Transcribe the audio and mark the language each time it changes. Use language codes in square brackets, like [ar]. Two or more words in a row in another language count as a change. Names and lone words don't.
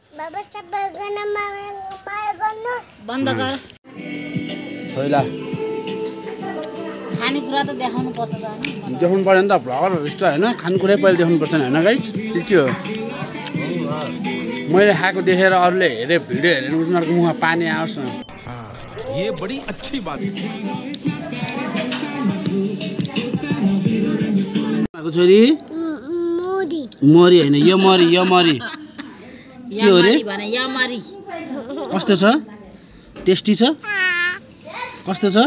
[ne] बन्द गर छोइला खानेकुरा त देखाउनु पर्छ त अनि देखाउनु पऱ्यो नि त भ्लगर जस्तो होइन खानेकुरै पहिले देखाउनु पर्छ होइन गाई के हो मैले खाएको देखेर अरूले हेरे भिडियो हेरेर उनीहरूको मुखमा पानी आओस् न [hi] ये बड़ी अच्छी बात [ne] छोरी मरी होइन यो मरी के हो रे कस्तो छ टेस्टी छ कस्तो छ